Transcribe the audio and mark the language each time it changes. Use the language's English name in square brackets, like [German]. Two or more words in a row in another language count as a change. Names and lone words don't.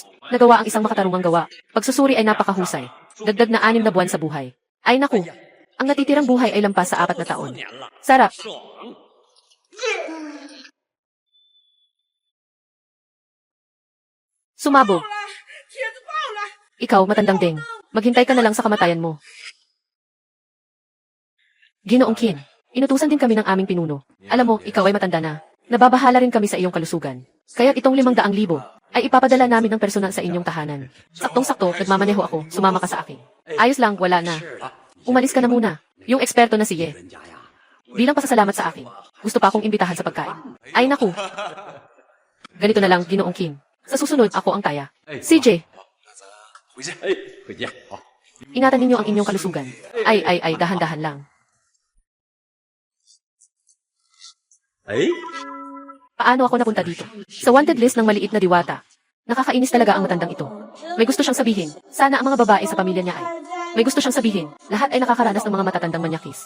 [Filipino] Nagawa ang isang makatarungang gawa. Pagsusuri ay napakahusay. Dagdag na 6 na buwan sa buhay. Ay naku, ang natitirang buhay ay lampas sa 4 na taon. Sarap. Sumabog. [Chinese] 帖子爆了！ [Filipino] Ikaw, matandang ding. Maghintay ka na lang sa kamatayan mo. Ginoong Qin, inutusan din kami ng aming pinuno. Alam mo, ikaw ay matanda na. Nababahala rin kami sa iyong kalusugan. Kaya't itong 500,000 ay ipapadala namin ng personal sa inyong tahanan. Saktong-sakto, nagmamaneho ako, sumama ka sa akin. Ayos lang, wala na. Umalis ka na muna. Yung eksperto na si Ye. Bilang pasasalamat sa akin, gusto pa akong imbitahan sa pagkain. Ay naku. Ganito na lang, Ginoong Qin. Sa susunod, ako ang taya. CJ, [Chinese] 回见。回见。好。 [Filipino] ingatan ninyo ang inyong kalusugan. Ay, dahan-dahan lang. Paano ako napunta dito? Sa wanted list ng maliit na diwata. Nakakainis talaga ang matandang ito. May gusto siyang sabihin, sana ang mga babae sa pamilya niya ay. May gusto siyang sabihin, lahat ay nakakaranas ng mga matatandang manyakis.